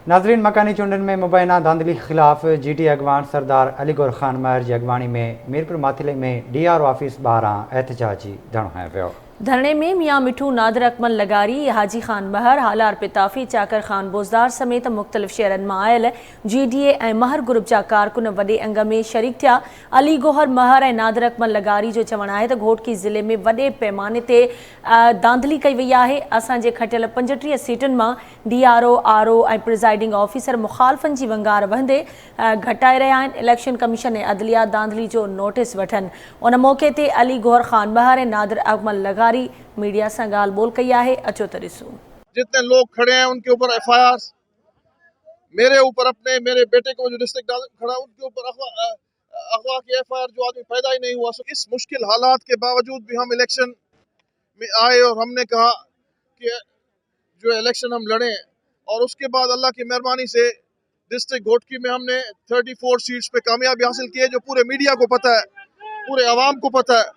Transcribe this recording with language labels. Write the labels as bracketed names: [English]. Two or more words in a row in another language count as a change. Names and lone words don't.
[Sindhi] नाजरीन, मकानी चुंडन में मुबैना धांधली [Hindi] के खिलाफ [Sindhi] GT अगवान सरदार अली गौर खान महर जी अगवानी में मीरपुर माथिले में DRO ऑफिस ॿाहिरां एहतजाजी धरणो हंयो वियो। धरने में मियाँ मिठू, नादिर अकमल लगारी, हाजी खान महर, हालार पिताफी, चाकर खान बोज़दार समेत मुख़्तलिफ़ शहरनि मां आयल GDA ऐं महर ग्रुप जा कारकुन वॾे अंग में शरीक थिया। अली गौहर महर ऐं नादिर अकमल लगारी जो चवणु आहे त घोटकी ज़िले में वॾे पैमाने ते धांधली कई वई आहे। असांजे खटियल 35 सीटुनि मां DRO, RO ऐं प्रिज़ाइडिंग ऑफिसर मुख़ालफ़नि जी वंगार वहंदे घटाए रहिया आहिनि। इलेक्शन कमीशन ऐं अदलिया धांधली जो नोटिस वठनि। उन मौक़े ते अली गौहर खान महर ऐं नादिर अकमल लगारी मीडिया [Hindi] से गाल बोल कही है। [Sindhi] अचो त ॾिसो। [Hindi] जितने लोग खड़े हैं उनके ऊपर FIR, मेरे ऊपर, अपने मेरे बेटे को जो डिस्ट्रिक्ट खड़ा उनके ऊपर अगवा की FIR, जो आदमी पैदा ही नहीं हुआ। इस मुश्किल हालात के बावजूद भी हम इलेक्शन में आए और हमने कहा कि जो इलेक्शन हम लड़े, और उसके बाद अल्लाह की मेहरबानी से डिस्ट्रिक्ट घोटकी में हमने 34 सीट्स पे कामयाबी हासिल की है, जो पूरे मीडिया को पता है, पूरे आवाम को पता है।